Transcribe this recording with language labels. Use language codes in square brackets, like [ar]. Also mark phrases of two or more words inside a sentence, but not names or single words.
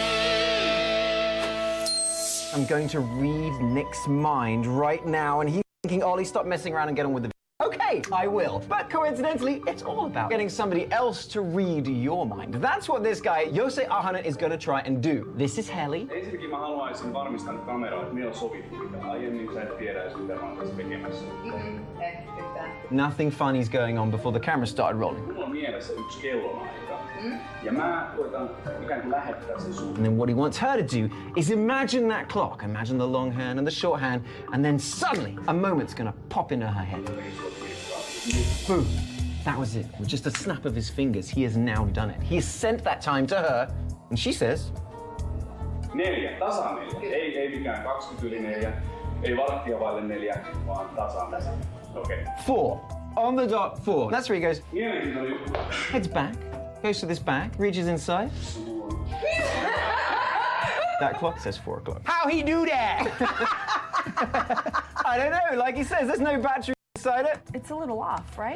[en] I'm going to read Nick's mind right now, and he's thinking, Ollie, stop messing around and get on with the Okay, I will. But coincidentally, it's all about getting somebody else to read your mind. That's what this guy, Jose Ahonen, is going to try and do. This is Heli. [fi] Ensinnäkin mä haluaisin varmistaa kameraa, että meillä on sovittu, mitä aiemmin sä et tiedä, mitä mä oon tässä tekemässä. [en] Nothing funny's going on before the camera started rolling. [fi] Mulla on mielessä yksi kellonaika. Ja mä koitan ikään kuin lähettää sen suun. [en] And then what he wants her to do is imagine that clock. Imagine the long hand and the short hand, and then suddenly a moment's going to pop into her head. Boom. That was it. With just a snap of his fingers, he has now done it. He has sent that time to her, and she says... [fi] 4, tasan 4. Ei mikään 20 yli 4. Ei varttia vaille 4, vaan tasan. [en] Okay. 4. On the dot, 4. That's where he goes. Heads back, goes to this bag, reaches inside. That clock says 4 o'clock. How he do that? I don't know. Like he says, there's no battery inside it. It's a little off, right?